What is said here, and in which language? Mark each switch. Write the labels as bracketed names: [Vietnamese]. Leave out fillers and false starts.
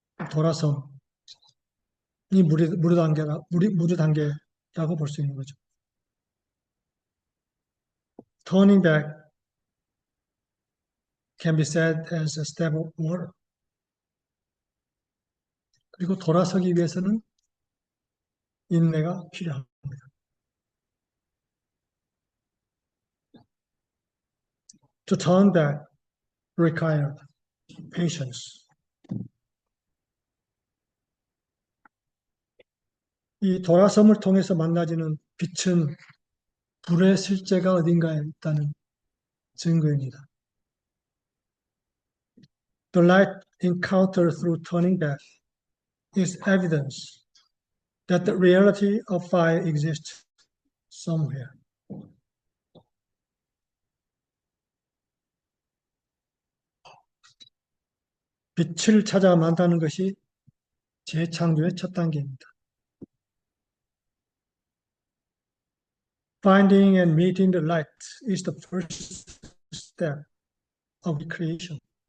[Korean] 돌아섬이 무리 단계라고 볼 수 있는 거죠. [English] Turning back can be said as a step of water. [Korean] 그리고 돌아서기 위해서는 인내가 필요합니다. [English] To turn back require patience. [Korean] 이 돌아섬을 통해서 만나지는 빛은 불의 실제가 어딘가에 있다는 증거입니다. [English] The light encountered through turning back is evidence that the reality of fire exists somewhere. [Korean] 빛을 찾아 만나는 것이 재창조의 첫 단계입니다. [English] Finding and meeting the light is the first step of creation.